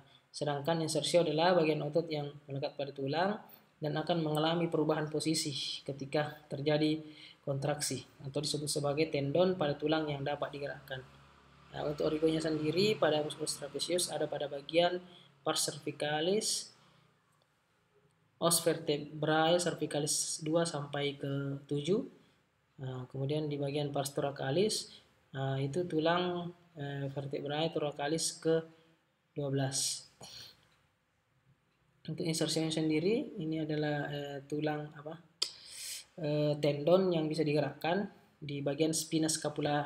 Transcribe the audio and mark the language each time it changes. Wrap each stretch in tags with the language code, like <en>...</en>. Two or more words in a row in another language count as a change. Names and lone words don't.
<id>Sedangkan insersio adalah bagian otot yang melekat pada tulang dan akan mengalami perubahan posisi ketika terjadi kontraksi atau disebut sebagai tendon pada tulang yang dapat digerakkan. Nah, untuk origonya sendiri pada musculus trapezius ada pada bagian pars cervicalis, os vertebrae cervicalis 2 sampai ke 7. Kemudian di bagian pars thoracalis itu tulang vertebrae thoracalis ke 12. Untuk insersinya sendiri ini adalah tulang tendon yang bisa digerakkan di bagian spina scapula.</id>